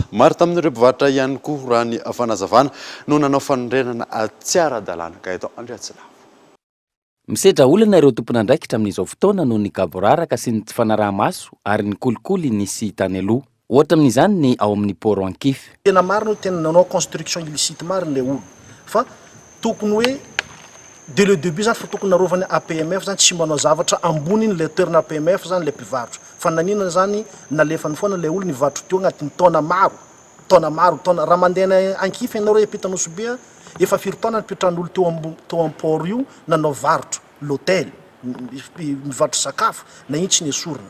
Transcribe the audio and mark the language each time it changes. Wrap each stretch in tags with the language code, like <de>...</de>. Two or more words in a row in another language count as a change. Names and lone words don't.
<mg>Maro tamin'ireo mpivarotra ihany koa raha ny fanazavana no nanao fanondrenana tsy ara-dalàna ka eto Andriatsila. Misedra olana ireo tompon'andraikitra amin'izao fotoana noho ny gaboraraka sy ny tsy fanaraha-maso ary ny kolikoly nisy tany aloha. Ohatra amin'izany ny ao amin'ny port Ankify. Tena maro no tena nanao</mg> <fr>construction illicite</fr> <mg>maro le olo fa tokony hoe</mg> <fr>dès le début</fr> <mg>zany fa tokony narovany APMF zany tsy manao zavatra amboniny le toerana APMF zany le mpivarotra fa nanina zany nalefany foana le olo nivarotra teo agnatin'ny taona maro raha mandeha Ankify ianao hiampita Nosobia efa firy taona nipetran'olo teo amin'ny port io nanao varotra l'hôtel mivarotra sakafo na iny tsy nesorina.</mg>